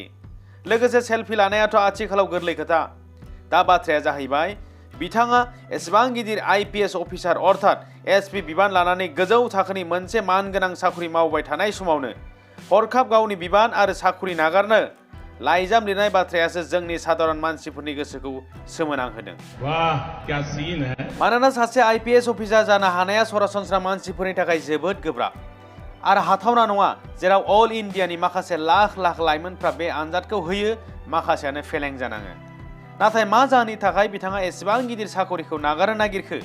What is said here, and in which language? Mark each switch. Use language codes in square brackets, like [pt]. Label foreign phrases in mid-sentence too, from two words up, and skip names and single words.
[brx] लोगोसे सेलफि लानायाथ' आथिखालाव गोरलै खोथा। दा बाथ्राया जाहैबाय बिथाङा एसेबां गिदिर IPS अफिसार अर्थात SP बिबान लानानै गोजौ थाखोनि मोनसे मानगोनां साख्रि मावबाय थानाय समावनो हरखाब गावनि बिबान आरो साख्रि नागारनो लाइजाम लिरनाय बाथ्रायासो जोंनि साधारन मानसिफोरनि गोसोखौ सोमोनांहोदों। [hi] वाह क्या सीन है। [brx] मानोना सासे IPS अफिसार जानो हानाया सरासनस्रा मानसिफोरनि थाखाय जोबोद गोब्राब आरो हाथावना नङा, जेराव अल इन्डियानि माखासे लाख लाख लाइमोनफ्रा बे आनजादखौ होयो, माखासेयानो फेलें जानाङो। नाथाय मा जाहोननि थाखाय बिथाङा एसेबां गिदिर साख्रिखौ नागारनो नागिरखो?